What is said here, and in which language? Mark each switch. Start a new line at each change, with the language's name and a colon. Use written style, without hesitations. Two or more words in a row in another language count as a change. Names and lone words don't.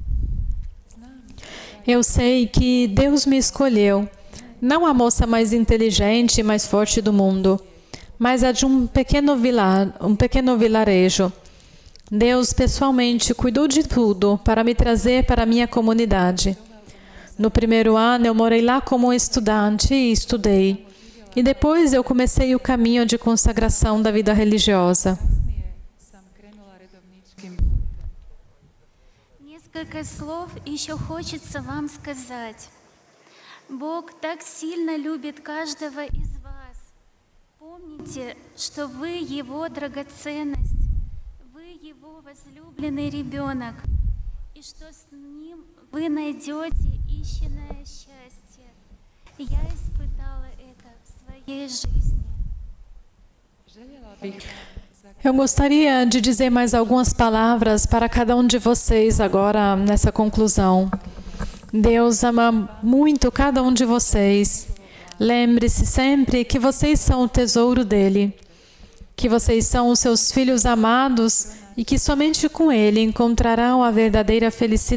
Portuguese: Eu sei que Deus me escolheu, não a moça mais inteligente e mais forte do mundo, mas a de um pequeno vilarejo. Deus pessoalmente cuidou de tudo para me trazer para a minha comunidade. No primeiro ano eu morei lá como estudante e estudei. E depois eu comecei o caminho de consagração da vida religiosa.
Croatian: kasnije sam krenula redovničkim putem.
Russian: Несколько слов еще хочется вам сказать. Бог так сильно любит каждого из вас. Помните, что вы Его драгоценность, вы Его возлюбленный ребенок, и что с Ним вы найдете истинное счастье. Я испытала это в своей жизни.
Portuguese: Eu gostaria de dizer mais algumas palavras para cada um de vocês agora nessa conclusão. Deus ama muito cada um de vocês. Lembre-se sempre que vocês são o tesouro dele, que vocês são os seus filhos amados e que somente com ele encontrarão a verdadeira felicidade.